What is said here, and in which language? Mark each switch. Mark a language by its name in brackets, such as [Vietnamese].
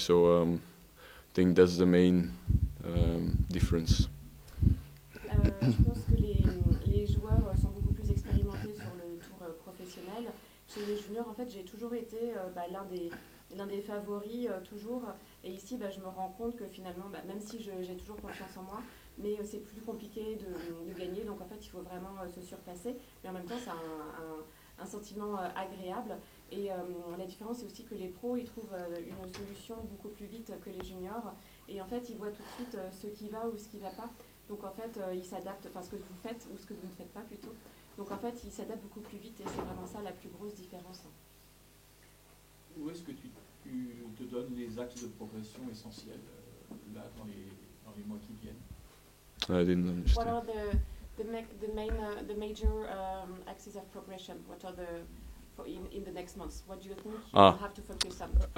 [English] So I think that's the main difference. [French] Je pense que les joueurs sont beaucoup plus expérimentés sur le tour professionnel. Chez les juniors, en fait, j'ai toujours été l'un des favoris, toujours. Et ici, je me rends compte que finalement, même si j'ai toujours confiance en moi, mais c'est plus compliqué de gagner. Donc en fait, il faut vraiment se surpasser. Mais en même temps, c'est un sentiment agréable. Et la différence, c'est aussi que les pros, ils trouvent une solution beaucoup plus vite que les juniors. Et en fait, ils voient tout de suite ce qui va ou ce qui ne va pas. Donc en fait, ils s'adaptent, ce que vous faites ou ce que vous ne faites pas plutôt. Donc en fait, ils s'adaptent beaucoup plus vite, et c'est vraiment ça la plus grosse différence. Où est-ce que tu te donnes les axes de progression essentiels là dans les mois qui viennent? [English] I didn't understand. What are the major axes of progression? What are in the next months? What do you think you will have to focus on?